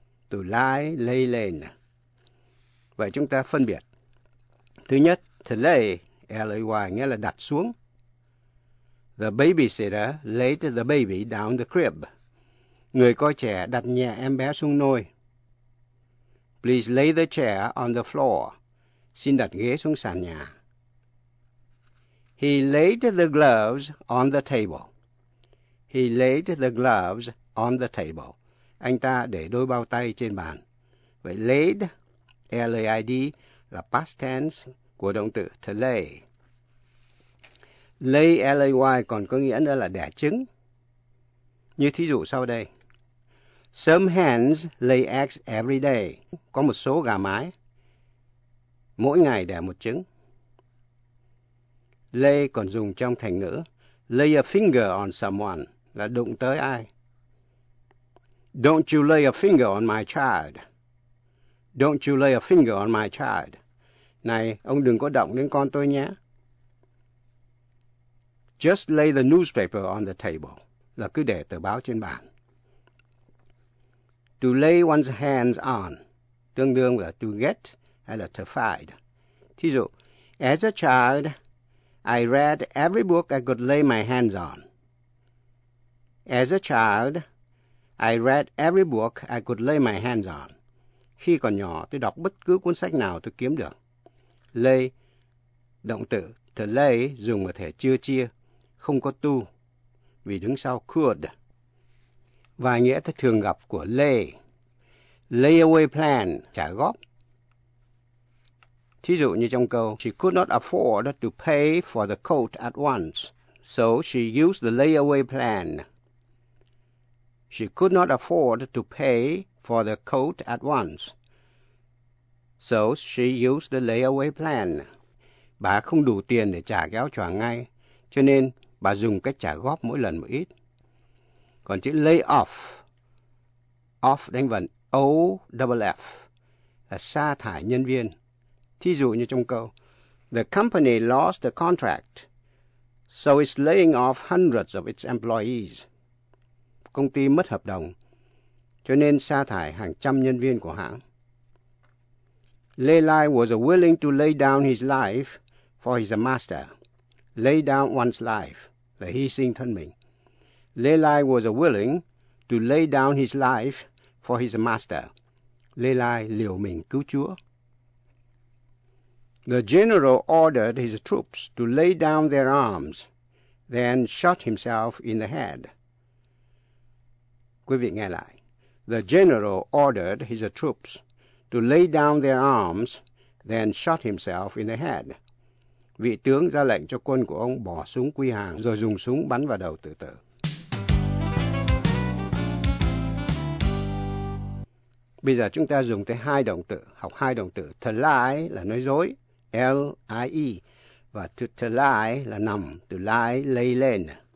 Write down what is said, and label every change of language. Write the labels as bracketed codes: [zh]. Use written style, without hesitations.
[vi] To lie, lay, lain. Vậy chúng ta phân biệt. Thứ nhất, to lay, L-A-Y, nghĩa là đặt xuống. [en] The babysitter laid the baby down the crib. [vi] Người coi trẻ đặt nhẹ em bé xuống nôi. [en] Please lay the chair on the floor. [vi] Xin đặt ghế xuống sàn nhà. [en] He laid the gloves on the table. He laid the gloves on the table. [vi] Anh ta để đôi bao tay trên bàn. Vậy laid, L-A-I-D, là past tense của động từ to lay. Lay, L-A-Y còn có nghĩa nữa là đẻ trứng. Như thí dụ sau đây. [en] Some hens lay eggs every day. [vi] Có một số gà mái. Mỗi ngày đẻ một trứng. Lay còn dùng trong thành ngữ. [en] Lay a finger on someone [vi] là đụng tới ai. [en] Don't you lay a finger on my child. Don't you lay a finger on my child. [vi] Này, ông đừng có động đến con tôi nhé. [en] Just lay the newspaper on the table, [vi] là cứ để tờ báo trên bàn. To lay one's hands on, tương đương là to get hay là to find. Thí dụ, [en] as a child, I read every book I could lay my hands on. As a child, I read every book I could lay my hands on. [vi] Khi còn nhỏ, tôi đọc bất cứ cuốn sách nào tôi kiếm được. Lay, động từ, t to lay dùng ở thể chưa chia, không có to, vì đứng sau could. Và nghĩa thường gặp của lay, lay away plan, trả góp. Thí dụ như trong câu, [en] she could not afford to pay for the coat at once, so she used the layaway plan. She could not afford to pay for the coat at once, so she used the layaway plan. [vi] Bà không đủ tiền để trả cái áo choàng ngay, cho nên bà dùng cách trả góp mỗi lần một ít. Còn chữ lay off, off đánh vần O-double-F, là sa thải nhân viên. Thí dụ như trong câu, [en] the company lost the contract, so it's laying off hundreds of its employees. [vi] Công ty mất hợp đồng, cho nên sa thải hàng trăm nhân viên của hãng. [en] Lê Lai was willing to lay down his life for his master. Lay down one's life, [vi] là hy sinh thân mình. [en] Lê Lai was willing to lay down his life for his master. [vi] Lê Lai liều mình cứu Chúa. [en] The general ordered his troops to lay down their arms, then shot himself in the head. [vi] Quý vị nghe lại. [en] The general ordered his troops to lay down their arms, then shot himself in the head. [vi] Vị tướng ra lệnh cho quân của ông bỏ súng quy hàng, rồi dùng súng bắn vào đầu tự tử. Bây giờ chúng ta dùng tới hai động từ, học hai động từ. To lie là nói dối, L-I-E, và to lie là nằm, to lie, lay lên.